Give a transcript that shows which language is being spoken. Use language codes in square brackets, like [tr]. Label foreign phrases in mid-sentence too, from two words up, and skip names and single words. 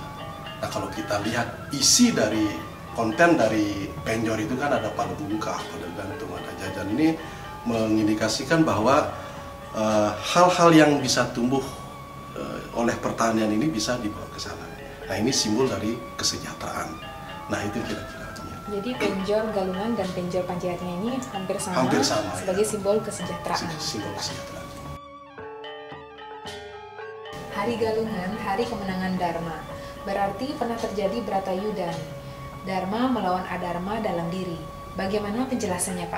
[id] Nah, kalau kita lihat isi dari konten dari penjor itu kan ada pada bungkah, pada gantung, ada jajan. Ini mengindikasikan bahwa hal-hal yang bisa tumbuh oleh pertanian ini bisa dibawa ke sana. Nah, ini simbol dari kesejahteraan. Nah, itu kira-kira. Jadi penjor galungan dan penjor panceyatnya ini hampir sama sebagai ya. Simbol kesejahteraan. Simbol kesejahteraan. Hari Galungan, hari kemenangan Dharma. Berarti pernah terjadi Bratayuda. Dharma melawan Adharma dalam diri. Bagaimana penjelasannya, Pak?